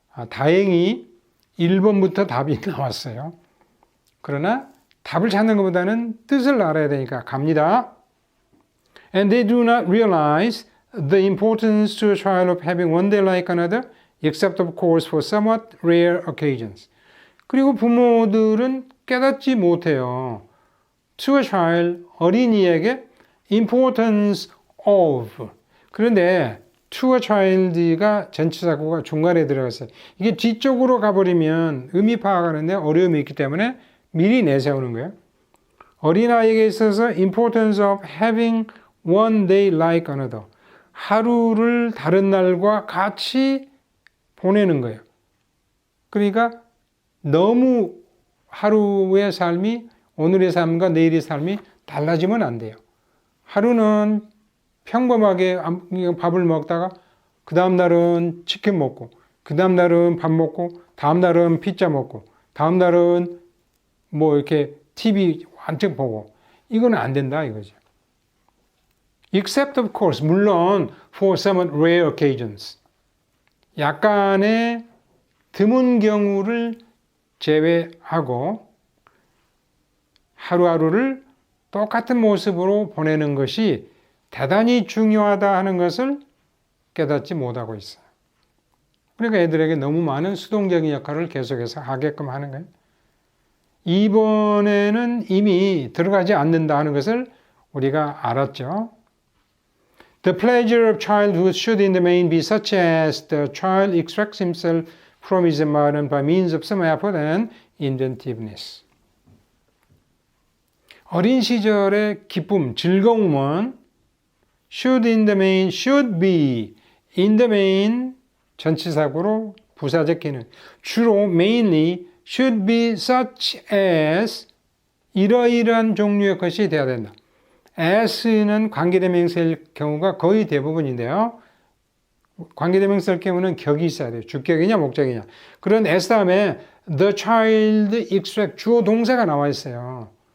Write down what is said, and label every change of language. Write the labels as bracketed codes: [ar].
[ko] 다행히 1번부터 답이 나왔어요. 그러나 답을 찾는 것보다는 뜻을 알아야 되니까 갑니다. [en] And they do not realize the importance to a child of having one day like another, except of course for somewhat rare occasions. [ko] 그리고 부모들은 깨닫지 못해요. [en] To a child, [ko] 어린이에게 [en] importance of. [ko] 그런데 [en] to a child [ko] 가 전치사구가 중간에 들어갔어요. 이게 뒤쪽으로 가버리면 의미 파악하는데 어려움이 있기 때문에 미리 내세우는 거예요. 어린아이에게 있어서 [en] importance of having one day like another. [ko] 하루를 다른 날과 같이 보내는 거예요. 그러니까 너무 하루의 삶이 오늘의 삶과 내일의 삶이 달라지면 안 돼요. 하루는 평범하게 밥을 먹다가 그 다음 날은 치킨 먹고 그 다음 날은 밥 먹고 다음 날은 피자 먹고 다음 날은 뭐 이렇게 TV 완전 보고 이거는 안 된다 이거죠. [en] Except of course, [ko] 물론 [en] for some rare occasions. [ko] 약간의 드문 경우를 제외하고 하루하루를 똑같은 모습으로 보내는 것이 대단히 중요하다 하는 것을 깨닫지 못하고 있어요. 그러니까 애들에게 너무 많은 수동적인 역할을 계속해서 하게끔 하는 거예요. 이번에는 이미 들어가지 않는다 하는 것을 우리가 알았죠. [en] The pleasure of childhood should in the main be such as the child extracts himself from his environment by means of some effort and inventiveness. [ko] 어린 시절의 기쁨, 즐거움은 [en] should in the main, should be in the main [ko] 전치사구로 부사적 기능. 주로 [en] mainly should be such as [ko] 이러이러한 종류의 것이 되어야 된다. as는 관계대명사일 경우가 거의 대부분인데요. 관계대명사일 경우는 격이 있어야 돼요. 주격이냐 목적이냐. 그런 as 다음에 [en] the child extract [ko] 주어 동사가 나와 있어요.